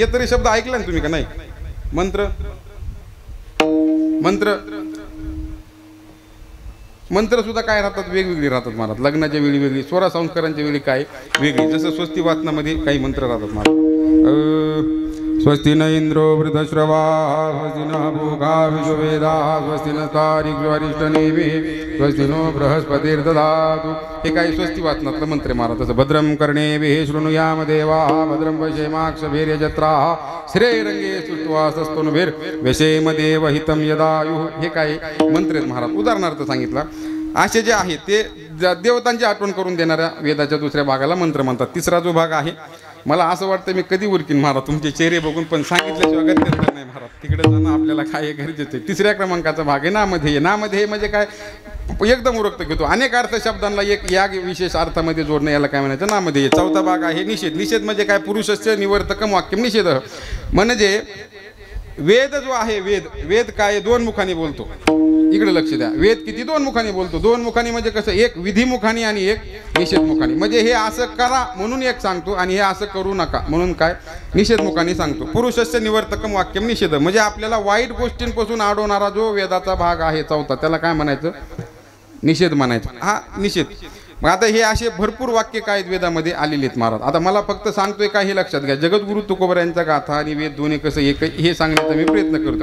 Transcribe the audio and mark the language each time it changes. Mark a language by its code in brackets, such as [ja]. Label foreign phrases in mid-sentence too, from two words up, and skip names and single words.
[mr] हे तरी शब्द ऐकला ना तुम्ही का नाही? मंत्र मंत्र मंत्र सुद्धा काय राहतात? वेगवेगळी राहतात महाराज. लग्नाच्या वेळी वेगळी, 16 संस्कारांच्या वेळी काय वेगळी. जसं स्वस्ती वाचनामध्ये काही मंत्र राहतात महाराज. [sa] स्वस्ति न इंद्रो वृद्धश्रवाः स्वस्ति न भूगा विश्ववेदाः स्वस्ति न तारिग्वरिष्ठनेमिः स्वस्ति नो बृहस्पतिर्दधातु। [mr] हे काही स्वस्ती वाचनातलं मंत्र महाराज. [sa] तसं भद्रं कर्णेभिः शृणुयाम देवाः भद्रं पश्येमाक्षभिर्यजत्राः श्रेरंगे सुष्टुवासस्तनुभिर्व्यसेम देवहितं यदायुः. [mr] हे काही मंत्र आहेत महाराज. उदाहरणार्थ सांगितला असे जे आहेत ते देवतांची आठवण करून देणाऱ्या वेदाच्या दुसऱ्या भागाला मंत्र म्हणतात. तिसरा जो भाग आहे मला असं वाटतं मी कधी उरकीन महाराज तुमचे चेहरे बघून, पण सांगितल्याशिवाय गत्यंतर नाही महाराज. तिकडे जाणं आपल्याला काय गरजेचं आहे. तिसऱ्या क्रमांकाचा भाग आहे नामध्येय. नामध्येय म्हणजे काय एकदम उरक्त घेतो. अनेक अर्थ शब्दांना एक या विशेष अर्थामध्ये जोडणं याला काय म्हणायचं नामध्येय. चौथा भाग आहे निषेध. निषेध म्हणजे काय [sa] पुरुषस्य निवर्तकम वाक्यम निषेध. [mr] म्हणजे वेद जो आहे वेद काय दोन मुखाने बोलतो. इकडे लक्ष द्या. वेद किती दोन मुखाने बोलतो. दोन मुखाने म्हणजे कसं एक विधिमुखाने आणि एक निषेधमुखाने. म्हणजे हे असं करा म्हणून एक सांगतो आणि हे असं करू नका म्हणून काय निषेधमुखाने सांगतो. [sa] पुरुषस्य निवर्तकम वाक्यम निषेध [mr] म्हणजे आपल्याला वाईट गोष्टींपासून अडवणारा जो वेदाचा भाग आहे चौथा त्याला काय म्हणायचं निषेध म्हणायचं. हा निषेध. मग आता हे असे भरपूर वाक्य काय आहेत वेदामध्ये आलेले आहेत महाराज. आता मला फक्त सांगतोय काय हे लक्षात घ्या. जगद्गुरु तुकोबरायांचा गाथा आणि वेद दोन्ही कसं एक हे सांगण्याचा मी प्रयत्न करतो.